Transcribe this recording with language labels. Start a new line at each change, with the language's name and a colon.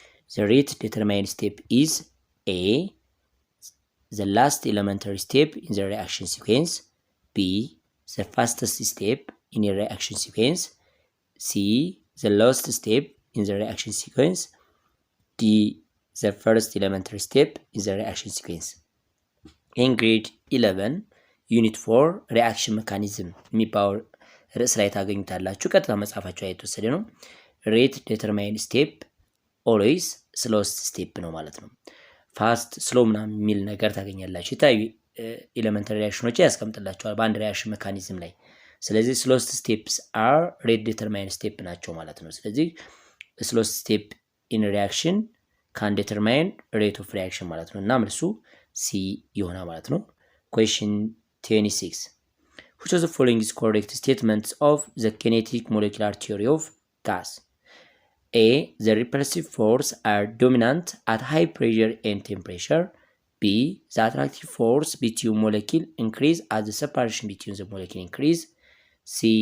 English: The rate determined step is A, the last elementary step in the reaction sequence, B, the fastest step in a reaction sequence, C, the last step in the reaction sequence, D, the first elementary step in the reaction sequence. In grade 11
Amharic: ዩኒት 4 ሪአክሽን ሜካኒዝም የሚባለው ርዕስ ላይ ታገኙታላችሁ። ቀጥታ መጻፋችሁ ላይ የተወሰደ ነው።
English: ሬት ዲተርማይን ስቴፕ ኦልዌይስ ስሎስት ስቴፕ
Amharic: ነው ማለት ነው። ፋስት ስሎ ምናምን የሚል ነገር ታገኛላችሁ። የተለያዩ ኤሌመንተሪ ሪአክሽኖች ያስቀምጥላችኋል በአንድ ሪአክሽን ሜካኒዝም ላይ። ስለዚህ
English: ስሎስት ስቴፕስ አር ሬት ዲተርማይን ስቴፕ
Amharic: ናቸው ማለት ነው። ስለዚህ
English: ስሎስት ስቴፕ ኢን ሪአክሽን ካን ዲተርማይን ሬት ኦፍ ሪአክሽን
Amharic: ማለት ነው እና መልሱ ሲ ይሆናል ማለት ነው።
English: Question 26. Which of the following is correct statements of the kinetic molecular theory of gas? A. The repulsive force are dominant at high pressure and temperature. B. The attractive force between molecule increase as the separation between the molecule increase. C.